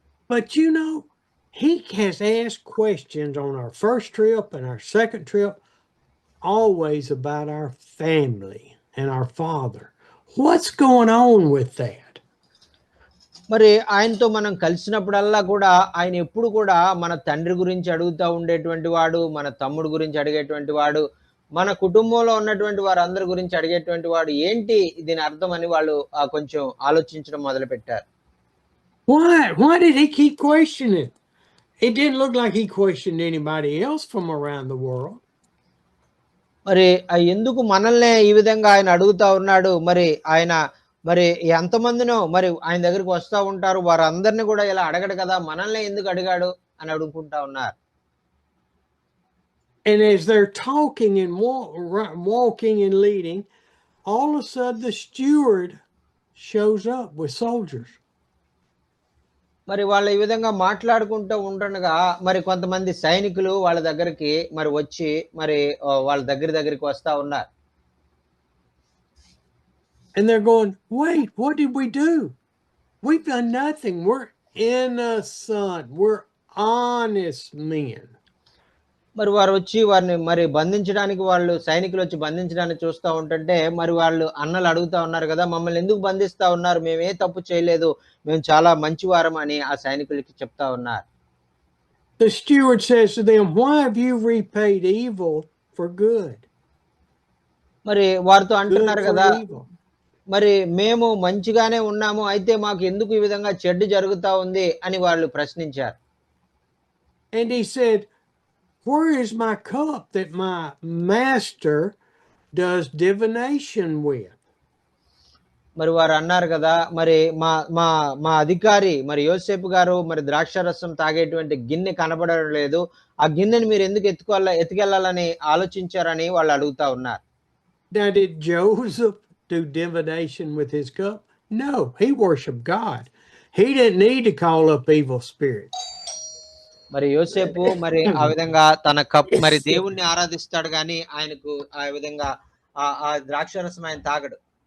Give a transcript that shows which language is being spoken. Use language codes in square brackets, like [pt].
[en] But he has asked questions on our first trip and our second trip always about our family and our father. What's going on with that? [te] మరి ఆయనతో మనం కలిసినప్పుడల్లా కూడా ఆయన ఎప్పుడు కూడా మన తండ్రి గురించి అడుగుతూ ఉండేటువంటి వాడు, మన తమ్ముడు గురించి అడిగేటువంటి వాడు, మన కుటుంబంలో ఉన్నటువంటి వారందరి గురించి అడిగేటువంటి వాడు ఏంటి దీని అర్థం అని వాళ్ళు కొంచెం ఆలోచించడం మొదలుపెట్టారు. [en] Why did he keep questioning? It didn't look like he questioned anybody else from around the world. [te] మరి ఎందుకు మనల్నే ఈ విధంగా ఆయన అడుగుతా ఉన్నాడు? మరి ఆయన మరి ఎంతమందినో మరి ఆయన దగ్గరికి వస్తా ఉంటారు. వారందరిని కూడా ఇలా అడగడు కదా! మనల్నే ఎందుకు అడిగాడు అని అడుగుకుంటా ఉన్నారు. [en] And as they're talking and walking and leading, all of a sudden the steward shows up with soldiers. [te] మరి వాళ్ళు ఈ విధంగా మాట్లాడుకుంటూ ఉంటుండగా మరి కొంతమంది సైనికులు వాళ్ళ దగ్గరికి మరి వచ్చి మరి వాళ్ళ దగ్గరికి వస్తా ఉన్నారు. [en] And they're going, wait, what did we do? We've done nothing. We're innocent. We're honest men. [te] మరి వారు వచ్చి వారిని మరి బంధించడానికి వాళ్ళు సైనికులు వచ్చి బంధించడానికి చూస్తూ ఉంటుంటే మరి వాళ్ళు అన్నలు అడుగుతా ఉన్నారు కదా, మమ్మల్ని ఎందుకు బంధిస్తా ఉన్నారు? మేము ఏ తప్పు చేయలేదు, మేము చాలా మంచివారం అని ఆ సైనికులకి చెప్తా ఉన్నారు. [en] The steward says to them, why have you repaid evil for good? [te] మరి వారితో అంటున్నారు కదా, మరి మేము మంచిగానే ఉన్నాము, అయితే మాకు ఎందుకు ఈ విధంగా చెడ్డు జరుగుతా ఉంది అని వాళ్ళు ప్రశ్నించారు. [en] And he said, where is my cup that my master does divination with? [te] మరి వారు అన్నారు కదా, మరి మా మా మా అధికారి మరి యోసేపు గారు మరి ద్రాక్షారసం తాగేటువంటి గిన్నె కనబడడం లేదు, ఆ గిన్నెని మీరు ఎందుకు ఎత్తుకెళ్ళాలని ఆలోచించారని వాళ్ళు అడుగుతా ఉన్నారు. [en] Now, did Joseph do divination with his cup? No, he worshiped God. He didn't need to call up evil spirits. [te] మరి యోసేపు మరి ఆ విధంగా తన కప్ మరి దేవుణ్ణి ఆరాధిస్తాడు గాని ఆయనకు ఆ విధంగా ఆ ద్రాక్షారసం ఆయన తాగడు.